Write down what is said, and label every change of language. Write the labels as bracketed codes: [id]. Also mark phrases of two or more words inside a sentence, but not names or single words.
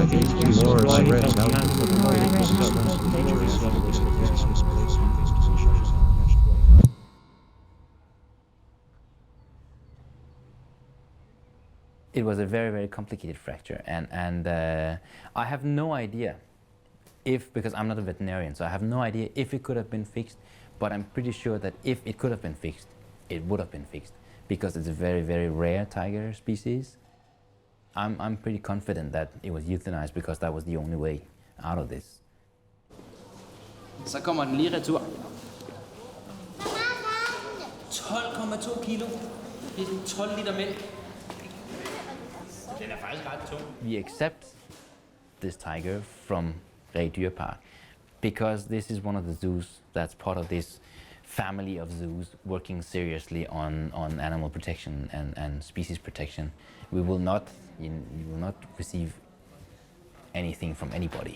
[en] It was a very, very complicated fracture, and I have no idea because I'm not a veterinarian, so I have no idea if it could have been fixed, but I'm pretty sure that if it could have been fixed, it would have been fixed, because it's a very, very rare tiger species. I'm pretty confident that it was euthanized because that was the only way out of this. [da] Så kommer den lige retur. 12,2 kilo. Det er 12 liter mælk. Den er faktisk ret tung. [en] We accept this tiger from Rendező Park because this is one of the zoos that's part of this family of zoos working seriously on animal protection and species protection. You will not receive anything from anybody.